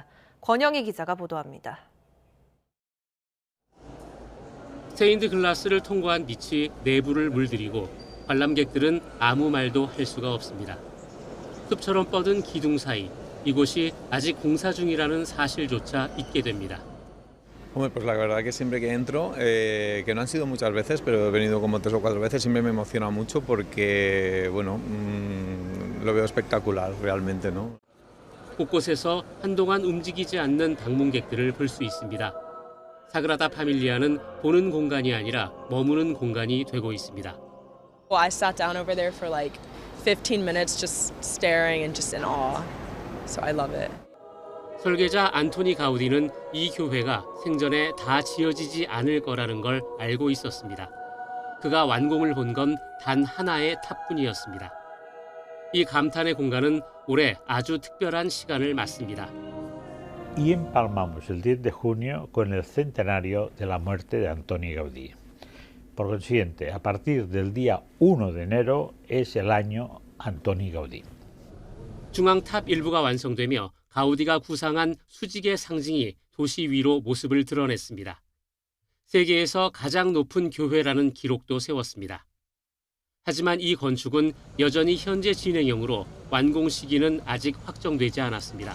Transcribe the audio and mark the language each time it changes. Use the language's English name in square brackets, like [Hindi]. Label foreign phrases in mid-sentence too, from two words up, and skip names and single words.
[Korean] 권영희 기자가 보도합니다. 스테인드 글라스를 통과한 빛이 내부를 물들이고 관람객들은 아무 말도 할 수가 없습니다. 숲처럼 뻗은 기둥 사이, 이곳이 아직 공사 중이라는 사실조차 잊게 됩니다. [Spanish] Hombre, pues la verdad que siempre que entro, que no han sido muchas veces, pero he venido como 3 o 4 veces, siempre me emociona mucho porque, bueno, lo veo espectacular realmente, ¿no? [Korean] 곳곳에서 한동안 움직이지 않는 방문객들을 볼 수 있습니다. 사그라다 파밀리아는 보는 공간이 아니라 머무는 공간이 되고 있습니다. [English] Well, I sat down over there for like 15 minutes just staring and just in awe. So I love it. [Korean] 설계자 안토니 가우디는 이 교회가 생전에 다 지어지지 않을 거라는 걸 알고 있었습니다. 그가 완공을 본 건 단 하나의 탑뿐이었습니다. 이 감탄의 공간은 올해 아주 특별한 시간을 맞습니다. [Spanish] Y empalmamos el 10 de junio con el centenario de la muerte de Antoni Gaudí. Por consiguiente, a partir del día 1 de enero es el año Antoni Gaudí. [Korean] 중앙탑 일부가 완성되며 가우디가 구상한 수직의 상징이 도시 위로 모습을 드러냈습니다. 세계에서 가장 높은 교회라는 기록도 세웠습니다. 하지만 이 건축은 여전히 현재 진행형으로 완공 시기는 아직 확정되지 않았습니다.